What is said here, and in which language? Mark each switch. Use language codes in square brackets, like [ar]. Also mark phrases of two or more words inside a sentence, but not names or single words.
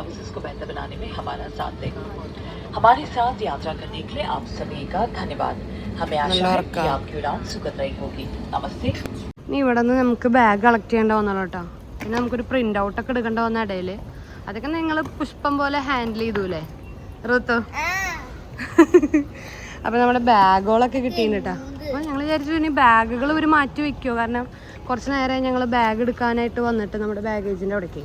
[hi] हमारे साथ यात्रा करने के लिए आप सभी का धन्यवाद. हमें आशा है कि आपकी उड़ान सुखदायी होगी. नमस्ते. [ml] ഇനി ഇവിടെ നിന്ന് നമുക്ക് ബാഗ് കളക്ട് ചെയ്യേണ്ട വന്നല്ലോ കേട്ടോ. പിന്നെ നമുക്കൊരു [en] print out [ml] ഒക്കെ എടുക്കേണ്ട വന്ന ഇടയില് അതൊക്കെ നിങ്ങൾ പുഷ്പം പോലെ ഹാൻഡിൽ ചെയ്തൂലേ ഋതു? അപ്പൊ നമ്മുടെ ബാഗുകളൊക്കെ കിട്ടിയിട്ടുണ്ട് കേട്ടോ. അപ്പൊ ഞങ്ങൾ വിചാരിച്ചു ഇനി ബാഗുകൾ ഒരു മാറ്റി വെക്കുമോ, കാരണം കുറച്ച് നേരം ഞങ്ങൾ ബാഗ് എടുക്കാനായിട്ട് വന്നിട്ട് നമ്മുടെ ബാഗേജിന്റെ അവിടേക്ക്.